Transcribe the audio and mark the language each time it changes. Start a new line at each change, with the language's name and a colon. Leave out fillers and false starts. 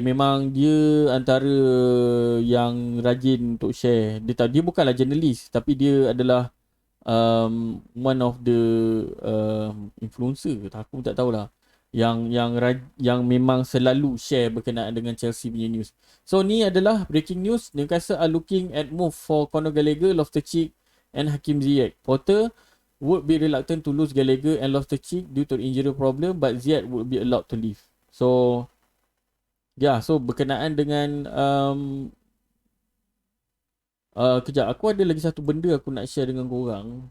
Malay: Memang dia antara yang rajin untuk share. Dia bukanlah journalist, tapi dia adalah
English: one of the influencer,
Malay: aku tak tahulah, yang memang selalu share berkenaan dengan Chelsea punya news. So ni adalah breaking news.
English: Newcastle are looking at move for Conor Gallagher, Loftus-Cheek and Hakim Ziyech. Potter would be reluctant to lose Gallagher and Loftus-Cheek due to injury problem, but Ziyech would be allowed to leave.
Malay: So so berkenaan dengan kejap, aku ada lagi satu benda aku nak share dengan korang.